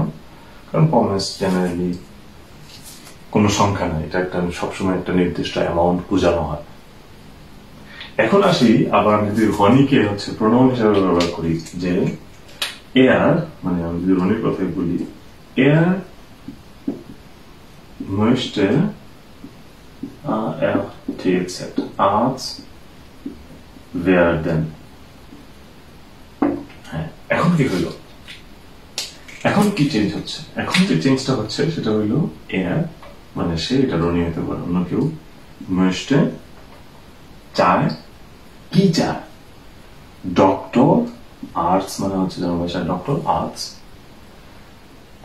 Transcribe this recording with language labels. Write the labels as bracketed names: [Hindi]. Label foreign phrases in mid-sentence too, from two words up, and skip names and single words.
[Bangla] কারণ পমেস জেনারেলি কোনো সংখ্যা নাই, এটা একটা সবসময় একটা নির্দিষ্ট অ্যামাউন্ট বোঝানো হয়। এখন আসি, আবার আমি যদি রনিকে হচ্ছে প্রোনাউন হিসাবে ব্যবহার করি, যে এয়ার, মানে আমি যদি রনির কথাই বলি, [German] Er möchte Arzt werden. [Bangla] হ্যাঁ, এখন কি হইল? এখন কি চেঞ্জ হচ্ছে? এখন যে চেঞ্জটা হচ্ছে সেটা হইল এয়ার মানে সে, এটা রনি হতে পারে, অন্য কেউ, möchte চায়, কি চায়? ডক্টর, আর্টস মানে হচ্ছে জার্মান ভাষায় ডক্টর, আর্টস হইতে চায়।